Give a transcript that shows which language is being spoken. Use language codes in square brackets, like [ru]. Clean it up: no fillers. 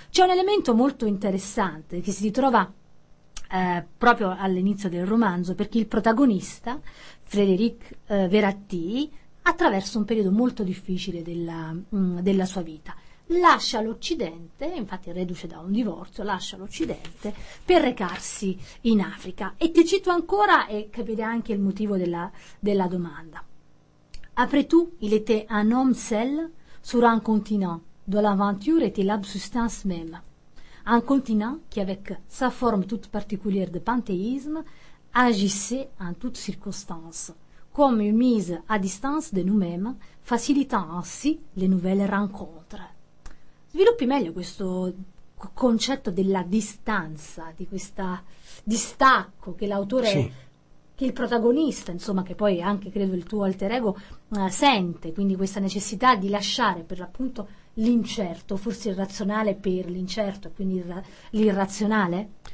[it] C'è un elemento molto interessante che si ritrova proprio all'inizio del romanzo, perché il protagonista, Frédéric Verratti, attraverso un periodo molto difficile della sua vita, lascia l'Occidente, infatti reduce da un divorzio, lascia l'Occidente per recarsi in Africa. E ti cito ancora, e capire anche il motivo della domanda. [fr] Après tout, il était un homme seul sur un continent, dont l'aventure était la substance même. Un continent qui, avec sa forme toute particulière de panthéisme, agissait en toutes circonstances, comme une mise à distance de nous-mêmes, facilitant ainsi les nouvelles rencontres. [it] Sviluppi meglio questo concetto della distanza, di questo distacco che l'autore, sì, che il protagonista, insomma, che poi anche credo il tuo alter ego, sente, quindi questa necessità di lasciare per l'appunto l'incerto, forse irrazionale per l'incerto, quindi l'irrazionale?